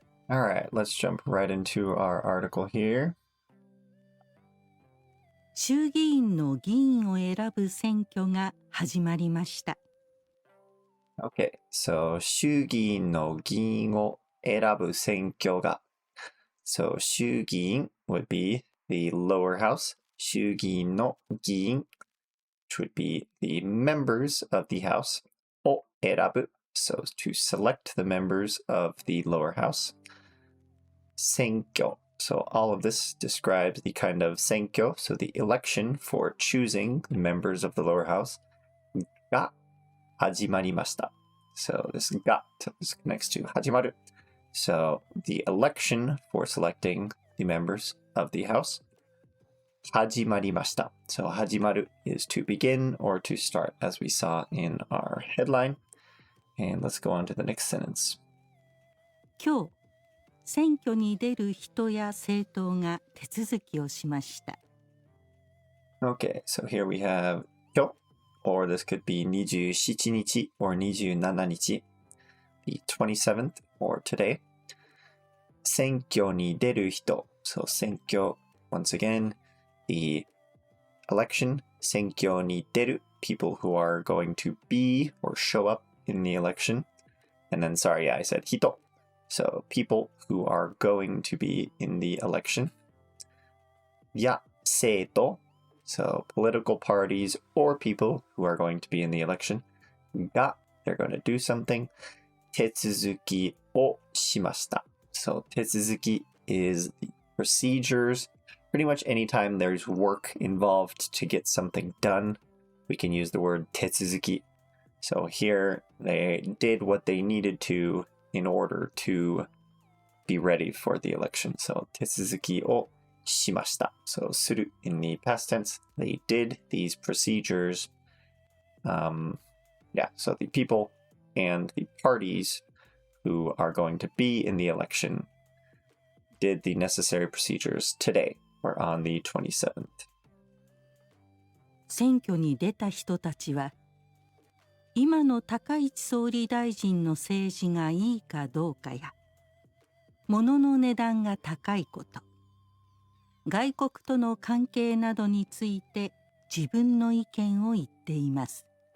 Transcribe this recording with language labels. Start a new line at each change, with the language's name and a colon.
English: All right, let's jump right into our article here.
Japanese: 衆議院の議員を選ぶ選挙が始まりました。
English: Okay, so
Japanese: 衆議院の議員を選ぶ選挙が.
English: So 衆議院 would be the lower house. 衆議院の議員 which would be the members of the house, を選ぶ, so to select the members of the lower house. 選挙, so all of this describes the kind of 選挙, so the election for choosing the members of the lower house,
Japanese: が始まりました.
English: So this が connects to 始まる. So the election for selecting the members of the house, 始まりました. So 始まる is to begin or to start, as we saw in our headline. And let's go on to the next sentence.
Japanese: 今日、選挙に出る人や政党が手続きをしました。
English: Okay, so here we have 今日, or this could be 27日 or 27日, the 27th or today. 選挙に出る人, so 選挙, once again, the election, 選挙に出る, people who are going to be or show up in the election. And then, sorry, I said 人.So people who are going to be in the election. や政党, so political parties or people who are going to be in the election. が, they're going to do something.
Japanese: 手続きをしました.
English: So 手続き is the procedures. Pretty much anytime there's work involved to get something done, we can use the word 手続き. So here they did what they needed to in order to be ready for the election.
Japanese: So 手続きをしました.
English: So する in the past tense. They did these procedures. So the people and the parties who are going to be in the election did the necessary procedures today or on the 27th.
Japanese: 選挙に出た人たちは、今の高市総理大臣の政治がいいかどうかや、物の値段が高いこと、外国との関係などについて自分の意見を言っています。